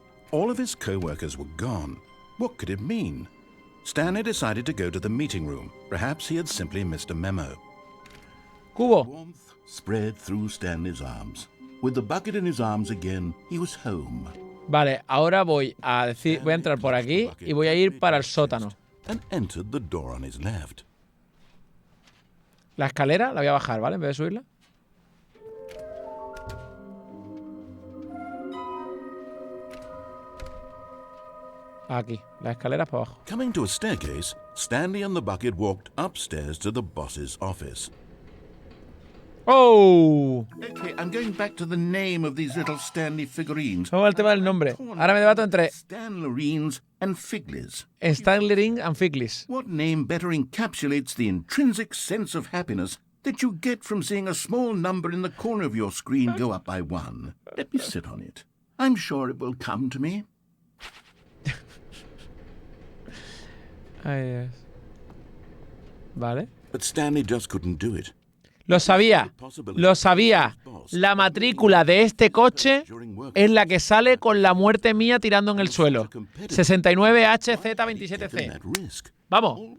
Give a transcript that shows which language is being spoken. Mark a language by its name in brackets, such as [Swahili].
[English] All of his co-workers were gone. What could it mean? Stanley decided to go to the meeting room. Perhaps he had simply missed a memo. [Spanish] Cubo. [English] Warmth spread through Stanley's arms. With the bucket in his arms again, he was home. [Spanish] Vale, ahora voy a entrar por aquí y voy a ir para el sótano. [English] And entered the door on his left. [Spanish] La escalera la voy a bajar, ¿vale? En vez de subirla. Aquí, las escaleras para abajo. [English] Coming to a staircase, Stanley and the bucket walked upstairs to the boss's office. ¡Oh! Okay, I'm going back to the name of these little Stanley figurines. [Spanish] Vamos al tema del nombre. Ahora me debato entre [English] Stanlerines and Figlies. Stanley and Figlis. What name better encapsulates the intrinsic sense of happiness that you get from seeing a small number in the corner of your screen go up by 1? Let me sit on it. I'm sure it will come to me. [Spanish] Ay, Dios. Vale. [English] But Stanley just couldn't do it. [Spanish] Lo sabía. Lo sabía. La matrícula de este coche es la que sale con la muerte mía tirando en el suelo. 69HZ27C. Vamos.